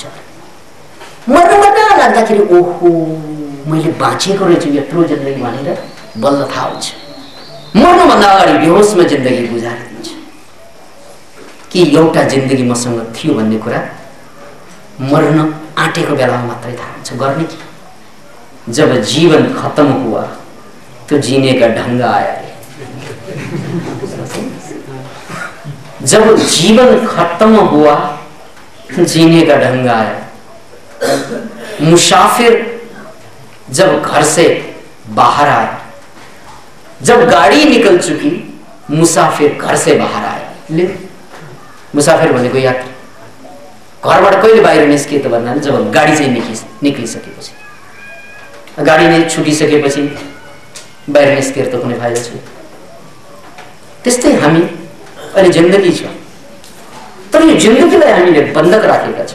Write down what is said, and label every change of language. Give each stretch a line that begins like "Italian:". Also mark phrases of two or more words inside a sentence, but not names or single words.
Nepali: मर्न लाग्दाखेरि ओहो मैले बाँचेको रहेछु यत्रो जिन्दगी भनेर बल्ल थाहा हुन्छ। मर्नुभन्दा अगाडि बेहोसमा जिन्दगी गुजारेर दिन्छ कि एउटा जिन्दगी मसँग थियो भन्ने कुरा मर्न आँटेको बेलामा मात्रै थाहा हुन्छ। गर्ने कि
Hindi: जब जीवन खत्म हुआ तो जीने का ढंग आया। जब जीवन खत्म हुआ जीने का ढंग आया। मुसाफिर जब घर से बाहर आया, जब गाड़ी निकल चुकी मुसाफिर घर से बाहर आया।
Nepali: मुसाफिर भनेको यात्री। घरबाट कहिले बाहिर निस्किए त भन्नाले जब गाडी चाहिँ निक्लिसकेपछि, गाडी नै छुटिसकेपछि बाहिर निस्केर त कुनै फाइदा छैन। त्यस्तै हामी अहिले जिन्दगी छ, तर यो जिन्दगीलाई हामीले बन्धक राखेका छौँ।